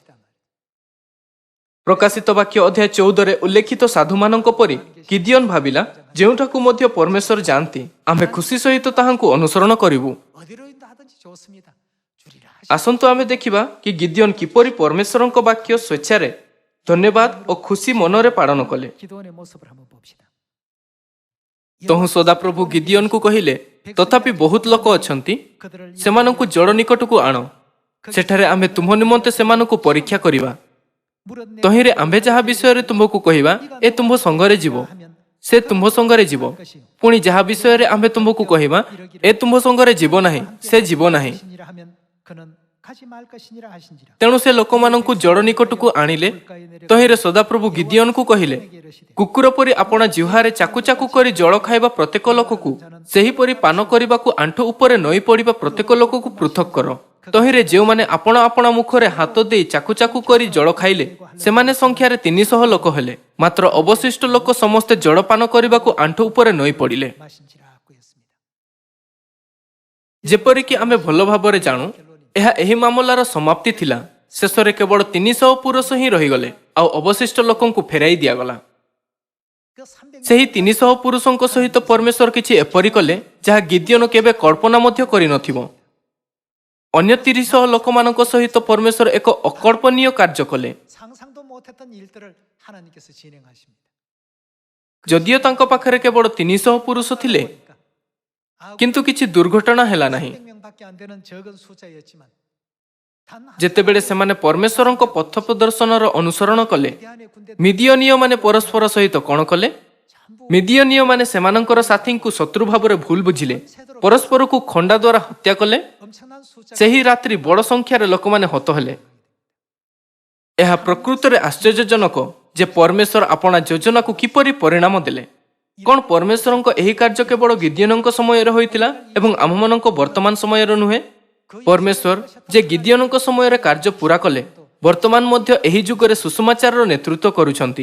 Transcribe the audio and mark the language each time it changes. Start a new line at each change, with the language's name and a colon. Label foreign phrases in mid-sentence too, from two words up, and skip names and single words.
Odia: ପ୍ରକାଶିତ ବାକ୍ୟ ଅଧ୍ୟାୟ 14ରେ ଉଲ୍ଲେଖିତ ସାଧୁମାନଙ୍କ ପରି ଗିଦିଓନ ଭାବିଲା, ଯେଉଁଠାକୁ ମଧ୍ୟ ପରମେଶ୍ୱର ଯାଆନ୍ତି, ଆମ୍ଭେ ଖୁସି ସହିତ ତାହାଙ୍କୁ ଅନୁସରଣ କରିବୁ। ଆସନ୍ତୁ ଆମେ ଦେଖିବା କି ଗିଦିଓନ କିପରି ପରମେଶ୍ୱରଙ୍କ ବାକ୍ୟ ସ୍ୱେଚ୍ଛାରେ ଧନ୍ୟବାଦ ଓ ଖୁସି ମନରେ ପାଳନ କଲେ।
Korean: 기도원의 모습을 한번 봅시다.
Odia: ତହୁଁ ସଦାପ୍ରଭୁ ଗିଦିଓନକୁ କହିଲେ, ତଥାପି ବହୁତ ଲୋକ ଅଛନ୍ତି,
Korean: 그들을
Odia: ସେମାନଙ୍କୁ ଜଳ ନିକଟକୁ ଆଣ, ସେଠାରେ ଆମେ ତୁମ ନିମନ୍ତେ ସେମାନଙ୍କୁ ପରୀକ୍ଷା କରିବା।
Korean: 물은 내
Odia: ତହିଁରେ ଆମ୍ଭେ ଯାହା ବିଷୟରେ ତୁମକୁ କହିବା, ଏ ତୁମ୍ଭ ସଙ୍ଗରେ ଯିବ, ସେ ତୁମ୍ଭ ସଙ୍ଗରେ ଯିବ। ପୁଣି ଯାହା ବିଷୟରେ ଆମ୍ଭେ ତୁମକୁ କହିବା, ଏ ତୁମ୍ଭ ସଙ୍ଗରେ ଯିବ ନାହିଁ, ସେ ଯିବ ନାହିଁ।
Korean: 것이니라 하면 그는 가지 말 것이니라 하신지라.
Odia: ତେଣୁ ସେ ଲୋକମାନଙ୍କୁ ଜଳ ନିକଟକୁ ଆଣିଲେ। ତହିଁରେ ସଦାପ୍ରଭୁ ଗିଦିଓନକୁ କହିଲେ, କୁକୁର ପରି ଆପଣା ଜିହ୍ୱାରେ ଚାକୁ ଚାକୁ କରି ଜଳ ଖାଇବା ପ୍ରତ୍ୟେକ ଲୋକକୁ, ସେହିପରି ପାନ କରିବାକୁ ଆଣ୍ଠୁ ଉପରେ ନଈ ପଡ଼ିବା ପ୍ରତ୍ୟେକ ଲୋକକୁ ପୃଥକ୍ କର। ତହିଁରେ ଯେଉଁମାନେ ଆପଣା ଆପଣା ମୁଖରେ ହାତ ଦେଇ ଚାକୁ ଚାକୁ କରି ଜଳ ଖାଇଲେ, ସେମାନେ ସଂଖ୍ୟାରେ 300 ଲୋକ ହେଲେ। ମାତ୍ର ଅବଶିଷ୍ଟ ଲୋକ ସମସ୍ତେ ଜଳପାନ କରିବାକୁ ଆଣ୍ଠୁ ଉପରେ ନଈ ପଡ଼ିଲେ।
Korean: 마신지라 하였습니다.
Odia: ଯେପରିକି ଆମେ ଭଲ ଭାବରେ ଜାଣୁ, ଏହା ଏହି ମାମଲାର ସମାପ୍ତି ଥିଲା। ଶେଷରେ କେବଳ 300 ପୁରୁଷ ହିଁ ରହିଗଲେ, ଆଉ ଅବଶିଷ୍ଟ ଲୋକଙ୍କୁ ଫେରାଇ ଦିଆଗଲା।
Korean: 그 300명
Odia: ସେହି 300 ପୁରୁଷଙ୍କ ସହିତ ପରମେଶ୍ୱର କିଛି ଏପରି କଲେ, ଯାହା ଗିଦିଓନ କେବେ କଳ୍ପନା ମଧ୍ୟ କରିନଥିବ। ଅନ୍ୟ 300 ଲୋକମାନଙ୍କ ସହିତ ପରମେଶ୍ୱର ଏକ ଅକଳ୍ପନୀୟ କାର୍ଯ୍ୟ କଲେ।
Korean: 상상도 못했던 일들을 하나님께서 진행하십니다.
Odia: ଯଦିଓ ତାଙ୍କ ପାଖରେ କେବଳ 300 ପୁରୁଷ ଥିଲେ, କିନ୍ତୁ କିଛି ଦୁର୍ଘଟଣା ହେଲା ନାହିଁ।
Korean: 300명밖에 안 되는 적은 숫자였지만 단
Odia: ଯେତେବେଳେ ସେମାନେ ପରମେଶ୍ୱରଙ୍କ ପଥ ପ୍ରଦର୍ଶନର ଅନୁସରଣ କଲେ,
Korean: 미디안의 군대
Odia: ମିଦିଓନୀୟମାନେ ପରସ୍ପର ସହିତ କ'ଣ କଲେ? ମିଦିଓନୀୟମାନେ ସେମାନଙ୍କର ସାଥୀଙ୍କୁ ଶତ୍ରୁ ଭାବରେ ଭୁଲ ବୁଝିଲେ, ପରସ୍ପରକୁ ଖଣ୍ଡା ଦ୍ୱାରା ହତ୍ୟା କଲେ। 엄청난 숫자 ସେହି ରାତ୍ରି ବଡ଼ ସଂଖ୍ୟାରେ ଲୋକମାନେ ହତ ହେଲେ। ଏହା ପ୍ରକୃତରେ ଆଶ୍ଚର୍ଯ୍ୟଜନକ ଯେ ପରମେଶ୍ୱର ଆପଣା ଯୋଜନାକୁ କିପରି ପରିଣାମ ଦେଲେ। କ'ଣ ପରମେଶ୍ୱରଙ୍କ ଏହି କାର୍ଯ୍ୟ କେବଳ ଗିଦିଓନଙ୍କ ସମୟରେ ହୋଇଥିଲା ଏବଂ ଆମମାନଙ୍କ ବର୍ତ୍ତମାନ ସମୟରେ ନୁହେଁ? ପରମେଶ୍ୱର ଯେ ଗିଦିଓନଙ୍କ ସମୟରେ କାର୍ଯ୍ୟ ପୂରା କଲେ, ବର୍ତ୍ତମାନ ମଧ୍ୟ ଏହି ଯୁଗରେ ସୁଷମାଚାରର ନେତୃତ୍ୱ କରୁଛନ୍ତି।